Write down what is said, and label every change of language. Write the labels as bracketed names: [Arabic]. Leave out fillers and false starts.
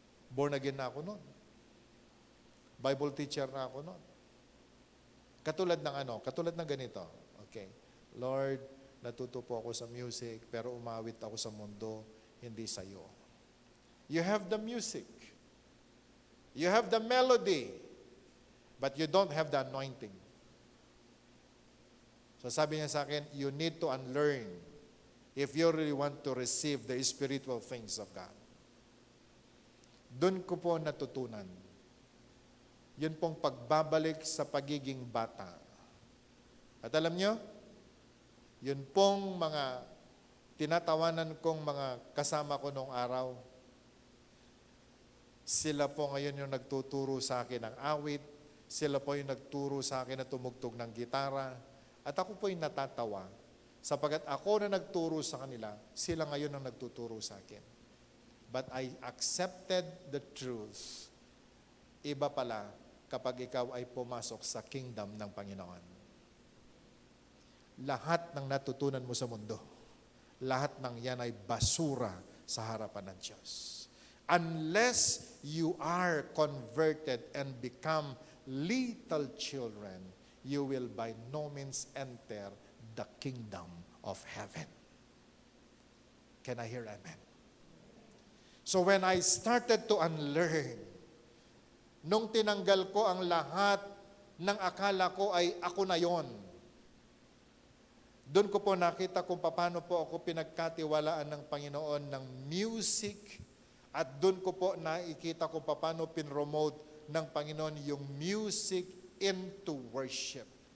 [Filipino] Born again na ako noon. Bible teacher na ako noon. Katulad ng ganito. Okay. Lord, natuto po ako sa music, pero umawit ako sa mundo, hindi sa iyo. [English] You have the music. You have the melody, but you don't have the anointing. [Filipino] So sabi niya sa akin, [English] you need to unlearn if you really want to receive the spiritual things of God. [Filipino] Doon ko po natutunan. Yun pong pagbabalik sa pagiging bata. At alam nyo, yun pong mga tinatawanan kong mga kasama ko noong araw, sila po ngayon yung nagtuturo sa akin ng awit, sila po yung nagturo sa akin na tumugtog ng gitara, at ako po yung natatawa, sapagkat ako na nagturo sa kanila, sila ngayon ang nagtuturo sa akin. [English] But I accepted the truth. [Filipino] Iba pala kapag ikaw ay pumasok sa kingdom ng Panginoon. Lahat ng natutunan mo sa mundo, lahat ng yan ay basura sa harapan ng Diyos. [English] Unless you are converted and become little children, you will by no means enter the kingdom of heaven. Can I hear amen? So when I started to unlearn, [Filipino] nung tinanggal ko ang lahat ng akala ko ay ako na yon, doon ko po nakita kung paano po ako pinagkatiwalaan ng Panginoon ng music, at doon ko po nakikita kung paano pinromote ng Panginoon yung music [English] into worship.